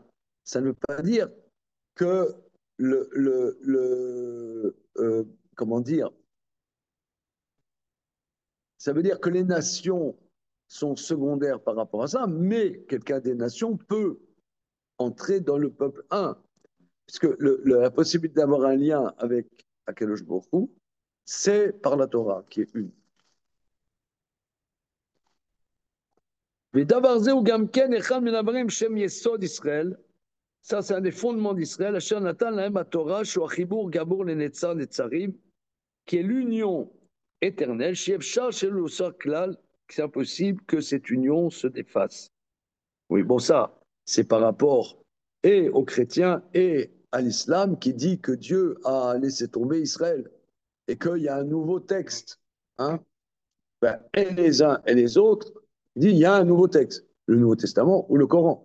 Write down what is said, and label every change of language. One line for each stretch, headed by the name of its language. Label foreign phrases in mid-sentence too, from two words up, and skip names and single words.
French: Ça ne veut pas dire que comment dire, ça veut dire que les nations sont secondaires par rapport à ça, mais quelqu'un des nations peut entrer dans le peuple un. Puisque la possibilité d'avoir un lien avec
Hebrew: הקדוש ברוך הוא,
French: c'est par la Torah qui est une.
Hebrew: ודבר זה הוא גם כן אחד מן הדברים שהם יסוד ישראל,
French: ça c'est un des fondements d'Israël,
Hebrew: אשר נתן להם התורה, שהוא החיבור גמור לנצר נצרים,
French: qui est l'union éternelle,
Hebrew: שאפשר שלא יוסר כלל,
French: que c'est impossible que cette union se défasse. Oui, bon ça, c'est par rapport et aux chrétiens et à l'islam qui dit que Dieu a laissé tomber Israël et qu'il y a un nouveau texte. Hein, ben, et les uns et les autres disent il y a un nouveau texte, le Nouveau Testament ou le Coran.